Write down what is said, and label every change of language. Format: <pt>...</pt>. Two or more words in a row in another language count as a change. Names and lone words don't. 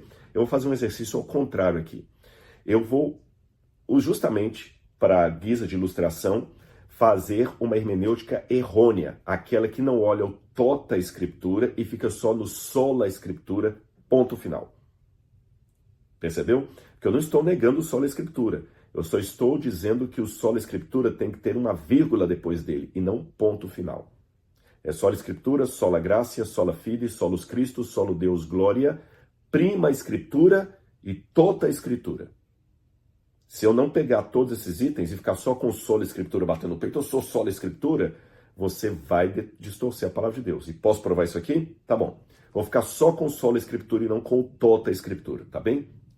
<pt>Eu vou fazer um exercício ao contrário aqui. Eu vou, justamente para guisa de ilustração, fazer uma hermenêutica errônea, aquela que não olha o tota escritura e fica só no sola escritura, ponto final. Percebeu? Porque eu não estou negando o sola escritura. Eu só estou dizendo que o sola escritura tem que ter uma vírgula depois dele e não ponto final. É sola escritura,</pt> <la>sola gracia, sola fide, solus Christus, solo Deus glória,</la> <pt>prima escritura e tota escritura. Se eu não pegar todos esses itens e ficar só com sola escritura batendo no peito, eu sou sola escritura, você vai distorcer a palavra de Deus. E posso provar isso aqui? Tá bom. Vou ficar só com sola escritura e não com tota escritura, tá bem?</pt>